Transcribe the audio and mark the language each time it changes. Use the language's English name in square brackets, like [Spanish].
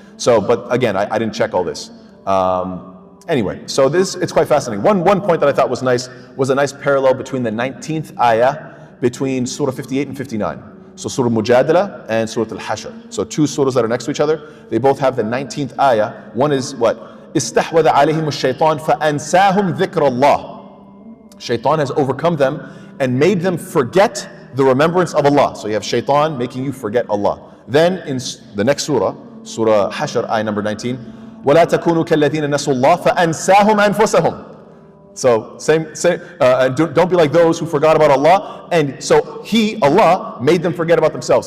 [English] So, but again, I didn't check all this. Anyway, so it's quite fascinating. One point that I thought was nice was a nice parallel between the 19th ayah between Surah 58 and 59. So Surah Mujadala and Surah Al-Hashr. So two surahs that are next to each other, they both have the 19th ayah. One is what? [Arabic] استحوذ عليهم الشيطان فأنساهم ذكر الله. [English] Shaitan has overcome them and made them forget the remembrance of Allah. So you have shaitan making you forget Allah. Then in the next surah, Surah Hashr, ayah number 19, [Arabic] وَلَا تَكُونُوا كَالَّذِينَ نَسُوا اللَّهَ فَأَنْسَاهُمْ أَنفُسَهُم. [English] So don't be like those who forgot about Allah, and so Allah made them forget about themselves.